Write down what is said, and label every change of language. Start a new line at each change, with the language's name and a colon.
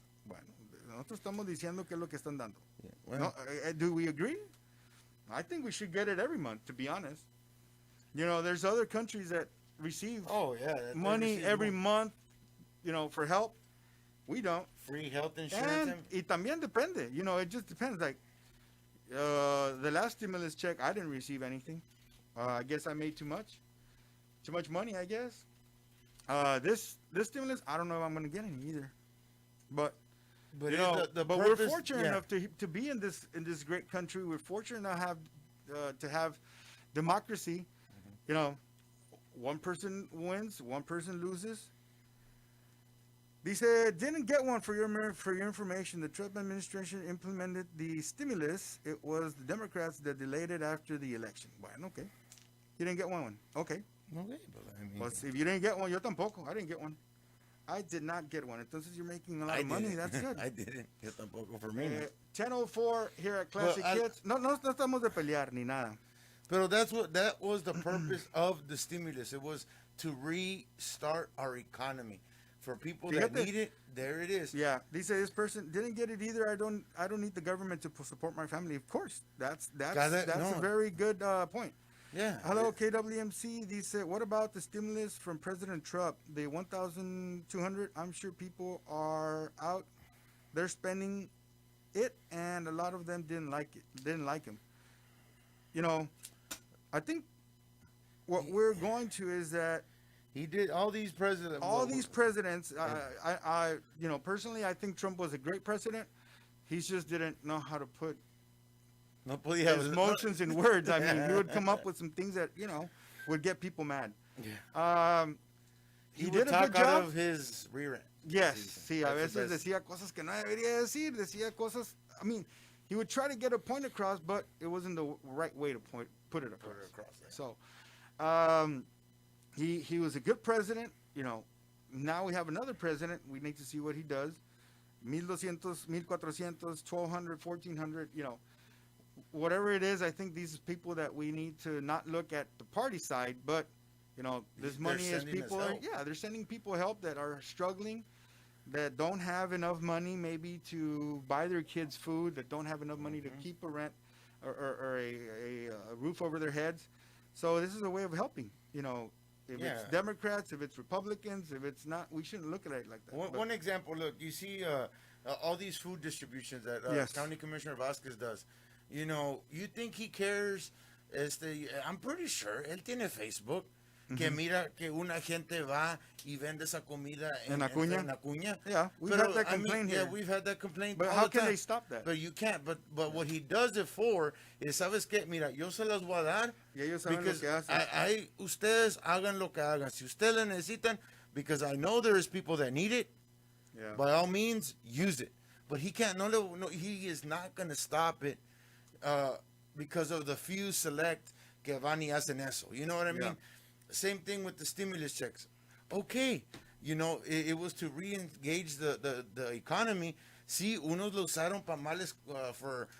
Spanish: Bueno, nosotros estamos diciendo qué es lo que están dando.
English: Yeah, well, no, do we agree? I think we should get it every month, to be honest. There's other countries that receive money every month, for help. We don't. Free health insurance. Y también depende. It just depends. Like, the last stimulus check, I didn't receive anything. I guess I made too much. Too much money, I guess. This stimulus, I don't know if I'm going to get any either. But we're fortunate enough to be in this great country. We're fortunate to have democracy. One person wins, one person loses. Dice, didn't get one for your information. The Trump administration implemented the stimulus. It was the Democrats that delayed it after the election. Bueno, okay. You didn't get one. Okay. Okay, but I mean, well, if you didn't get one, yo tampoco. I didn't get one. I did not get one. Entonces you're making a lot of money. That's good. I didn't. Yo tampoco for me. 10:04 here at Classic Hits.
Spanish: No estamos de pelear ni nada.
English: But that was the purpose of the stimulus. It was to restart our economy. For people that need it, there it is. Yeah, dice this person didn't get it either. I don't need the government to support my family. Of course, that's a very good point. Yeah. Hello, KWMC. Dice, what about the stimulus from President Trump? The 1,200. I'm sure people are out. They're spending it, and a lot of them didn't like it. Didn't like him. I think what we're going to is that. He did all these presidents. I personally, I think Trump was a great president. He just didn't know how to put his emotions in words. I mean, he would come up with some things that would get people mad. Yeah. He did a good job. Out of his rear end. Yes.
Spanish: Sí, a veces decía cosas que no debería decir. Decía cosas.
English: I mean, he would try to get a point across, but it wasn't the right way to put it across. So. He was a good president, Now we have another president. We need to see what he does. 1,200, 1,400, 1,200, 1,400, whatever it is. I think these are people that we need to not look at the party side, but this money is people. They're sending people help that are struggling, that don't have enough money maybe to buy their kids food, that don't have enough money to keep a rent or a roof over their heads. So this is a way of helping, If it's Democrats, if it's Republicans, if it's not, we shouldn't look at it like that. One example, look, you see all these food distributions that Yes. County Commissioner Vasquez does. You know, you think he cares?
Spanish: I'm pretty sure él tiene Facebook. Que mira que una gente va y vende esa comida En Acuña? en Acuña.
English: Yeah, we've had that complaint here. Yeah, we've had that complaint. But all how the can time. they stop that? But you can't. But what he does it for is, ¿sabes qué?
Spanish: Mira, yo se las voy a dar. Y ellos saben lo
English: Because
Spanish: que hacen. ustedes hagan lo que hagan.
English: Si ustedes le necesitan, because I know there is people that need it, Yeah. by all means, use it. But he can't. No, he is not going to stop it because of the few select que van y hacen eso. You know what I mean? Yeah. Same thing with the stimulus checks. Okay, you know, it was to re-engage the economy.
Spanish: Sí, unos lo usaron para males for